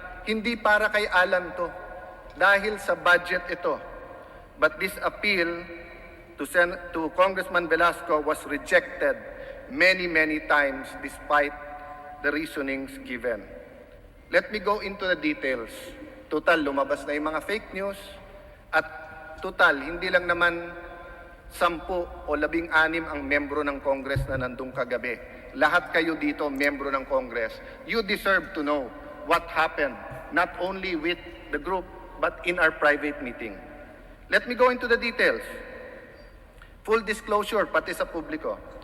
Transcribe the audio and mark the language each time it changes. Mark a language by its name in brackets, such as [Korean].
[Filipino] Hindi para kay Allan to. Dahil sa budget ito. [English] But this appeal to Congressman Velasco was rejected many times despite the reasonings given. Let me go into the details. [Filipino] Total, lumabas na yung mga fake news at total, hindi lang naman 10 o 16 ang membro ng Congress na nandung kagabi. Lahat kayo dito, membro ng Congress. [English] You deserve to know what happened, not only with the group, but in our private meeting. Let me go into the details. Full disclosure, [Filipino] pati sa publiko.